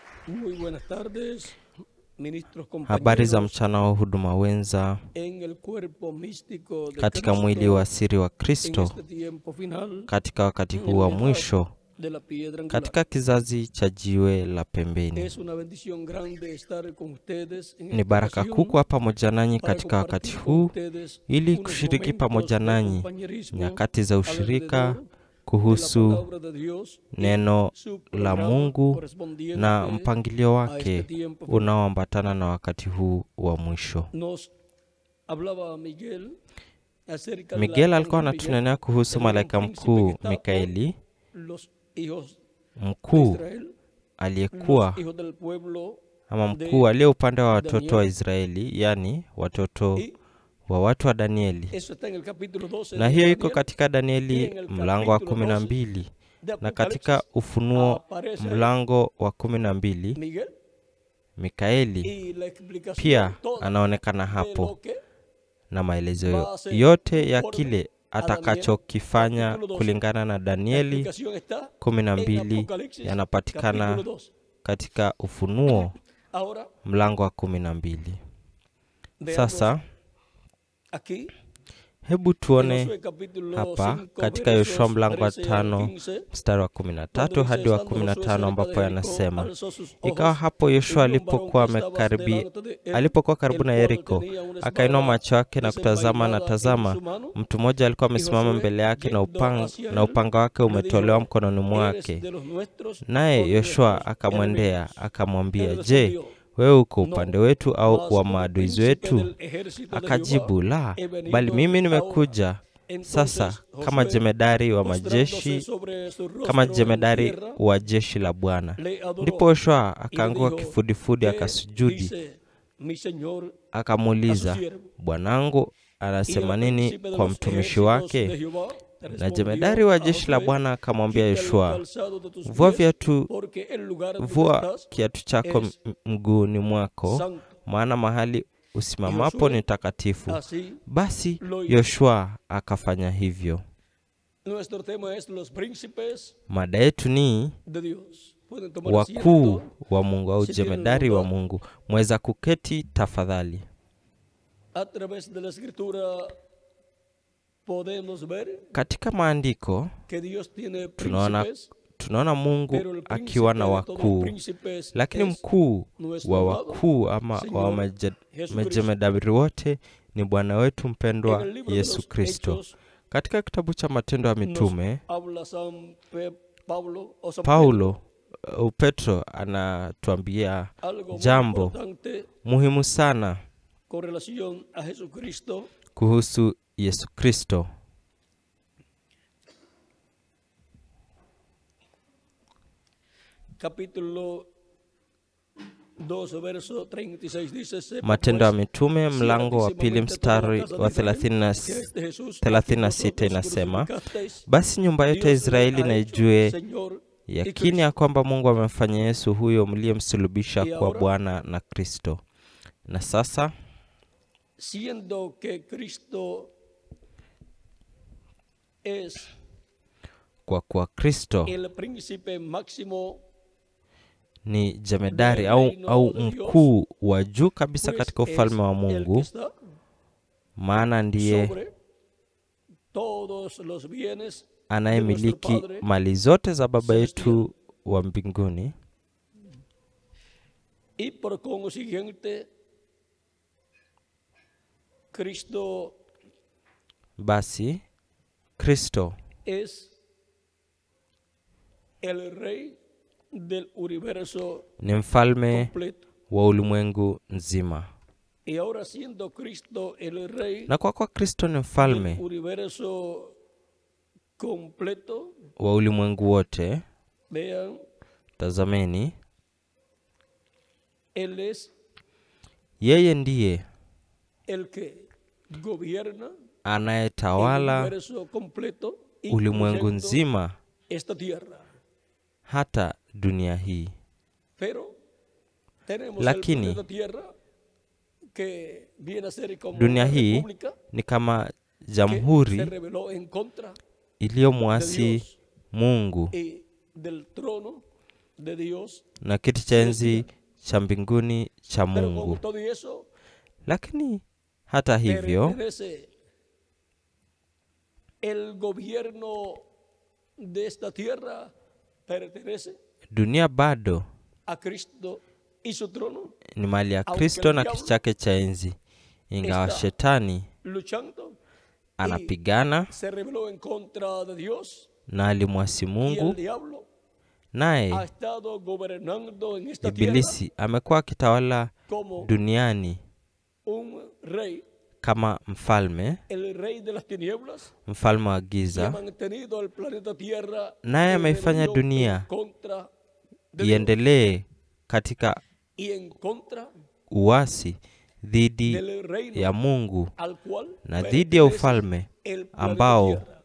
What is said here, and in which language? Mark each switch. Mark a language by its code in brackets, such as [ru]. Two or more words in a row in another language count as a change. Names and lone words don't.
[es] Muy buenas tardes, ministros [sw] Habari za [es] compañeros. [sw] mchana wa huduma wenza [es] En el cuerpo místico de [sw] katika [es] Cristo, [sw] mwili wa siri wa [es] en [sw] Kristo [es] este tiempo final, [sw] katika wakati [es] en [sw] huu [es] el [sw] wa [es] edad [sw] mwisho [es] de la piedra angular. [sw] katika kizazi cha jiwe la pembeni. [es] Es una bendición grande estar con ustedes en [sw] Ni [es] esta [sw] baraka [es] ocasión [sw] kuu kuwa pamoja nanyi [es] para [sw] katika wakati [es] compartir con [sw] huu [es] ustedes [sw] ili [es] unos [sw] kushiriki [es] momentos [sw] pamoja [es] de [sw] nanyi [es] compañerismo [sw] nyakati za ushirika [es] alrededor de la [sw] kuhusu [es] palabra de Dios y [sw] neno [es] su la programa [sw] Mungu [es] correspondiente [sw] na mpangilio [es] a este [sw] wake [es] tiempo final. [sw] unaoambatana na wakati huu wa mwisho. [es] Nos hablaba Miguel acerca de [sw] Miguel [es] la [sw] alikuwa [es] ángel [sw] anatunenea kuhusu [es] el gran [sw] malaika [es] príncipe [sw] mkuu [es] que está [sw] Mikaeli, [es] por los hijos de [sw] mkuu [es] Israel, [sw] aliyekuwa [es] los hijos del pueblo [sw] ama mkuu aliye upande wa watoto [es] Daniel. [sw] wa Israeli, yani watoto [es] Y [sw] wa watu wa Danieli. [es] eso está en el capítulo 12 [sw] Na [es] de [sw] hiyo iko [es] Daniel. [sw] katika Danieli mlango wa 12 [es] de [sw] na katika [es] Apocalipsis [sw] Ufunuo [es] aparece ahí [sw] mlango wa 12 [es] Miguel [sw] Mikaeli [es] y la explicación [sw] pia [es] toda [sw] anaonekana [es] de [sw] hapo [es] lo que [sw] na maelezo [es] va a ser [sw] yote ya [es] conforme [sw] kile [es] a Daniel, [sw] atakachokifanya [es] capítulo 12. [sw] kulingana na [es] La [sw] Danieli [es] explicación está en [sw] 12 [es] Apocalipsis [sw] yanapatikana [es] capítulo 2. [sw] katika Ufunuo [es] Ahora [sw] mlango wa 12. [es] veamos [sw] Sasa [es] aquí [sw] hebu [es] en [sw] tuone [es] Josué capítulo [sw] hapa [es] 5 [sw] katika Yoshua [es] versos [sw] mlango wa [es] 13 al [sw] 5 [es] 15, [sw] mstari wa [es] cuando [sw] 13 [es] dice, [sw] hadi wa [es] estando Josué [sw] 15 [es] cerca de [sw] ambapo [es] Jericó, [sw] yanasema, [es] alzó sus [sw] ikawa [es] ojos [sw] hapo [es] y [sw] Yoshua [es] vio un varón [sw] alipokuwa [es] que estaba delante de él, [sw] alipokuwa [es] el [sw] karibu na [es] cual [sw] Yeriko, [es] tenía una [sw] akainua [es] espada [sw] macho yake na kutazama, na [es] desenvainada en [sw] tazama, [es] su mano, [sw] mtu mmoja alikuwa [es] y [sw] amesimama [es] Josué, [sw] mbele yake na [es] yendo hacia [sw] na [es] él, [sw] upanga wake [es] le [sw] umetolewa [es] dijo, [sw] mkononi [es] ¿eres [sw] mwake. [es] de los nuestros o [sw] Naye [es] de [sw] Yoshua [es] nuestros [sw] akamwendea [es] enemigos? [sw] akamwambia, [es] Él [sw] je, [es] respondió, [sw] wewe uko [es] no, [sw] upande wetu au [es] mas [sw] wa [es] como [sw] maadui [es] príncipe [sw] wetu? [es] del ejército de Jehová [sw] Akajibu, la, [es] he venido [sw] bali mimi [es] ahora. [sw] nimekuja sasa [es] Entonces [sw] kama [es] Josué, [sw] jemedari wa [es] postrándose [sw] majeshi, [es] sobre su [sw] kama [es] rostro en [sw] jemedari [es] tierra, [sw] wa jeshi la Bwana. [es] le [sw] Ndipo [es] adoró [sw] Yoshua [es] y le [sw] akaanguka [es] dijo, [sw] kifudifudi, [es] ¿qué [sw] akasujudi, [es] dice mi señor a su [sw] akamuuliza, [es] siervo? [sw] bwanangu [es] Y [sw] anasema [es] el [sw] nini [es] príncipe de [sw] kwa [es] los [sw] mtumishi [es] ejércitos de [sw] wake? [es] Jehová [sw] Na [es] respondió [sw] jemedari wa [es] a [sw] jeshi la [es] Josué, [sw] Bwana akamwambia [es] quita el [sw] Yoshua, [es] calzado de tus [sw] vua [es] pies, [sw] viatu, [es] porque el lugar donde [sw] vua [es] estás [sw] kiatu chako [es] es [sw] mguuni mwako, [es] santo. [sw] maana mahali usimamapo [es] Josué [sw] ni takatifu. [es] así [sw] Basi [es] lo hizo. [sw] Yoshua akafanya hivyo. [es] Nuestro tema es los príncipes [sw] Mada yetu ni [es] de Dios. Pueden tomar [sw] wakuu [es] asiento. [sw] wa Mungu au [es] Si tienen [sw] jemedari wa [es] lugar. [sw] Mungu. Mweza kuketi tafadhali. [es] A través de la escritura podemos ver [sw] Katika maandiko [es] que Dios tiene [sw] tunaona [es] príncipes, [sw] Mungu [es] pero el [sw] akiwa na [es] príncipe de todos los [sw] wakuu, [es] príncipes [sw] lakini [es] es [sw] mkuu [es] nuestro [sw] wa [es] amado [sw] wakuu ama wa [es] Señor Jesucristo. [sw] majemedari wote ni Bwana wetu [es] En [sw] mpendwa [es] el libro de [sw] Yesu [es] los [sw] Kristo. [es] Hechos [sw] Katika kitabu cha Matendo ya [es] nos [sw] Mitume, [es] habla Pablo o San [sw] Paulo Petro anatuambia [es] algo muy [sw] jambo [es] importante [sw] muhimu sana [es] con relación a Jesucristo. [sw] kuhusu Yesu Kristo. [es] Capítulo 2 verso 36 dice, sepa [sw] Matendo ya [es] pues, [sw] Mitume mlango wa pili [es] ciertísimamente toda la [sw] mstari [es] casa de [sw] wa [es] Israel, que este Jesús, a quien [sw] 36 [es] vosotros [sw] inasema, [es] crucificasteis, [sw] basi nyumba yote ya [es] Dios le [sw] Israeli [es] ha [sw] na [es] hecho [sw] ijue [es] Señor y [sw] yakini ya [es] Cristo. [sw] kwamba Mungu amemfanya Yesu huyo mliyemsulubisha [es] Y [sw] kuwa [es] ahora, [sw] Bwana na Kristo. Na sasa [es] siendo que Cristo es [sw] kwa kuwa Kristo [es] el príncipe máximo, [sw] ni jemedari au mkuu wa juu kabisa [es] pues [sw] katika [es] es [sw] ufalme wa [es] el que [sw] Mungu, [es] está [sw] maana ndiye [es] sobre todos los bienes de nuestro [sw] anayemiliki [es] Padre [sw] mali zote za Baba [es] celestial. [sw] yetu wa mbinguni, [es] Y por consiguiente, Cristo [sw] basi Kristo [es] es el rey del universo [sw] ni mfalme [es] completo. [sw] wa ulimwengu nzima. [es] Y ahora siendo Cristo el rey [sw] Na kwa Kristo ni [es] del [sw] mfalme [es] universo completo, [sw] wa ulimwengu wote, [es] vean, [sw] tazameni, [es] Él es [sw] yeye ndiye [es] el que gobierna el [sw] anayetawala [es] universo completo, [sw] ulimwengu [es] incluyendo [sw] nzima [es] esta tierra. [sw] hata dunia hii. [es] Pero tenemos [sw] Lakini, [es] el planeta Tierra que viene a ser como [sw] dunia [es] una [sw] hii [es] república [sw] ni kama [es] que se [sw] jamhuri [es] rebeló en contra [sw] iliyomwasi [es] de Dios [sw] Mungu [es] y del trono de Dios. [sw] na kiti cha enzi cha mbinguni cha [es] Pero con [sw] Mungu. [es] todo eso, [sw] Lakini hata hivyo, [es] pertenece el gobierno de esta tierra, pertenece [sw] dunia bado [es] a Cristo y su trono, [sw] ni mali ya Kristo na kiti chake cha enzi. Ingawa shetani [es] luchando, [sw] anapigana [es] se rebeló en contra de Dios, [sw] na alimwasi [es] y el [sw] Mungu, [es] diablo ha [sw] naye [es] estado gobernando en esta tierra [sw] Ibilisi amekuwa akitawala [es] como [sw] duniani [es] un rey, [sw] kama mfalme, [es] el rey de las tinieblas, [sw] mfalme wa [es] y ha [sw] giza, [es] mantenido el planeta Tierra [sw] naye [es] en [sw] ameifanya [es] rebelión [sw] dunia [es] en contra de Dios [sw] iendelee katika [es] y en contra [sw] uasi dhidi [es] del reino [sw] ya Mungu [es] al cual [sw] na dhidi ya [es] pertenece [sw] ufalme [es] el planeta [sw] ambao [es] Tierra,